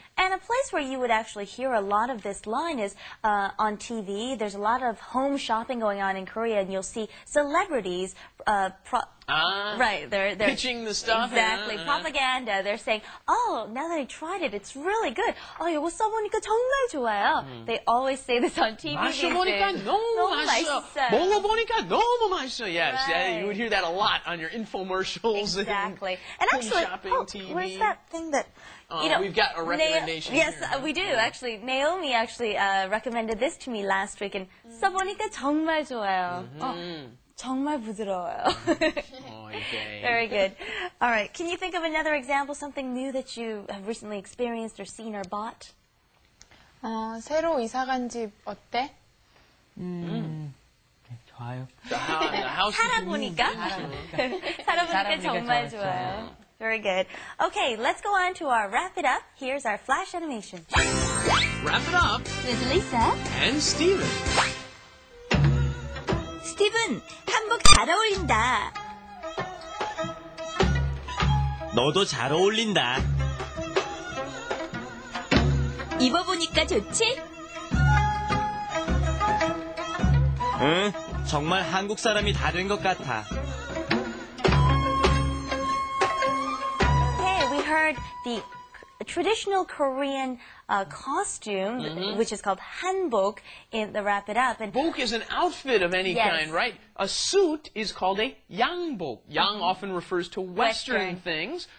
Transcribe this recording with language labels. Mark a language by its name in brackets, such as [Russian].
[English] And a place where you would actually hear a lot of this line is on TV. There's a lot of home shopping going on in Korea, and you'll see celebrities right, they're pitching the stuff. Exactly. Propaganda. They're saying, oh, now that I tried it, it's really good. [Korean] 이거 써보니까 정말 좋아요. [English] They always say this on TV. [Korean] 마셔보니까 너무 맛있어. 먹어보니까 너무 맛있어. [English] Yes, Right. yeah, you would hear that a lot on your infomercials. Exactly. And home actually, shopping, TV. where's that thing that, we've got a recommendation Yes, here. we do, actually. Naomi actually recommended this to me last week, and [Korean] 써보니까 정말 좋아요. 정말 부드러워요. [English] Okay. Very good. All right, can you think of another example, something new that you have recently experienced or seen or bought? [Korean] 새로 이사 간 집 어때? 좋아요. [English] The house [Korean] 살아보니까? 살아보니까 정말 좋아요. [English] Very good. Okay, let's go on to our wrap it up. Here's our flash animation. Wrap it up. with Lisa. And Steven. [Korean] 스티븐, 한복 잘 어울린다. 너도 잘 어울린다. 입어보니까 좋지? 응, 정말 한국 사람이 다른 것 같아. [English] Okay, we heard the traditional Korean costume, which is called Hanbok, in the Wrap It Up. And Bok is an outfit of any Yes. kind, right? A suit is called a yangbok. Yang often refers to Western things.